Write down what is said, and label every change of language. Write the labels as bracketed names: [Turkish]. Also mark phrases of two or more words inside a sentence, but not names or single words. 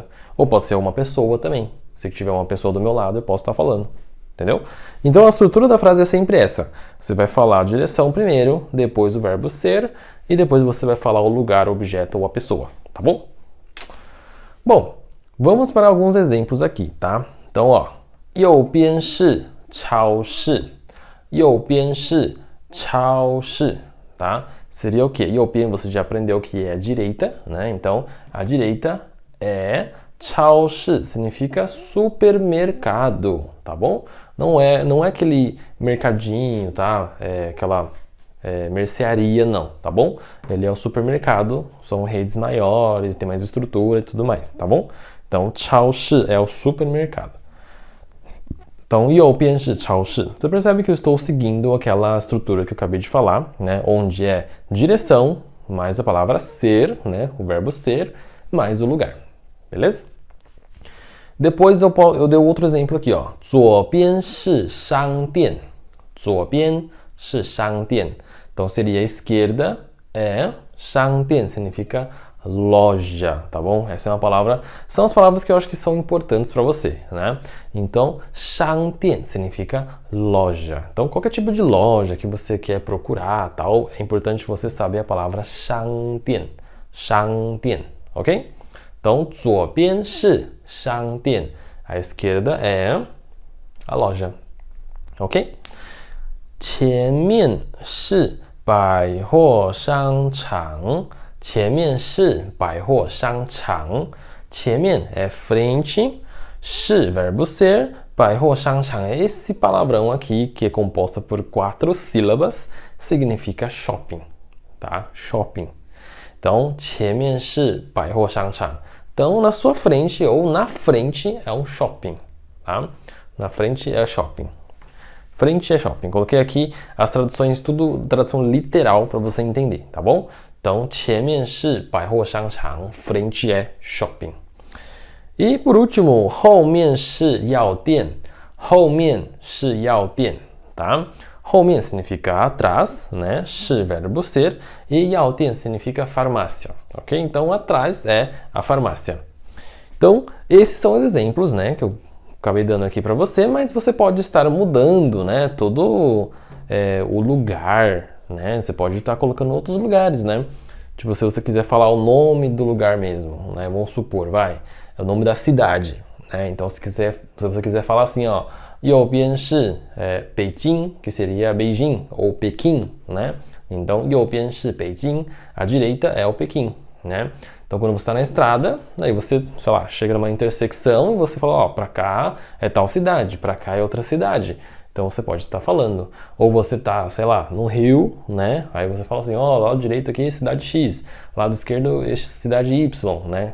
[Portuguese] Ou pode ser uma pessoa também. Se tiver uma pessoa do meu lado, eu posso estar falando. Entendeu? Então, a estrutura da frase é sempre essa. Você vai falar a direção primeiro, depois o verbo ser, e depois você vai falar o lugar, o objeto ou a pessoa. Tá bom? Bom, vamos para alguns exemplos aqui, tá? Então, ó. [Chinese] 右边是超市. 右边是超市, [Portuguese] tá? Seria o quê? 右边 você já aprendeu que é a direita, né? Então, a direita é 超市, significa supermercado, tá bom? Não é aquele mercadinho, tá? É aquela mercearia, não, tá bom? Ele é o supermercado, são redes maiores, tem mais estrutura e tudo mais, tá bom? Então, 超市 é o supermercado. Então, 右边是超市. Você percebe que eu estou seguindo aquela estrutura que eu acabei de falar, né? Onde é direção, mais a palavra ser, né? O verbo ser, mais o lugar. Beleza? Depois eu dei outro exemplo aqui, ó. [Chinese] 左边是商店. 左边是商店. [Portuguese] Então, seria a esquerda é 商店, significa loja, tá bom? Essa é uma palavra, são as palavras que eu acho que são importantes para você, né? Então, 商店 significa loja. Então, qualquer tipo de loja que você quer procurar, tal, é importante você saber a palavra [Chinese] 商店, 商店, [Portuguese] ok? [Chinese] Então, 左边是商店, [Portuguese] a esquerda é a loja, ok? [Chinese] 前面是百货商场. 前面是百货商场. [Portuguese] 前面 é frente, 是 verbo ser, 百货商场 é esse palavrão aqui que é composto por 4 sílabas, significa shopping, tá? Shopping. Então, [Chinese] 前面是百货商场. [Portuguese] Então, na sua frente ou na frente é um shopping, tá? Na frente é shopping. Frente é shopping. Coloquei aqui as traduções, tudo tradução literal para você entender, tá bom? Então, [Chinese] 前面是百货商场, [Portuguese] frente é shopping. E por último, [Chinese] 后面是药店. 后面是药店, [Portuguese] tá? 后面 significa atrás, né? 是 verbo ser e 药店 significa farmácia, ok? Então, atrás é a farmácia. Então, esses são os exemplos, né? Que eu acabei dando aqui para você, mas você pode estar mudando, né? Todo o lugar, né? Você pode estar colocando outros lugares, né? Tipo, se você quiser falar o nome do lugar mesmo, né? Vamos supor, é o nome da cidade, né? Então, se você quiser falar assim, ó, [Chinese] 右边是北京, [Portuguese] que seria Beijing ou Pequim, né? Então, [Chinese] 右边是北京, [Portuguese] a direita é o Pequim, né? Então, quando você está na estrada, aí você, sei lá, chega numa intersecção e você fala, ó, pra cá é tal cidade, pra cá é outra cidade. Então, você pode estar falando. Ou você está, sei lá, no Rio, né? Aí você fala assim, ó, lado direito aqui, cidade X. Lado esquerdo, cidade Y, né?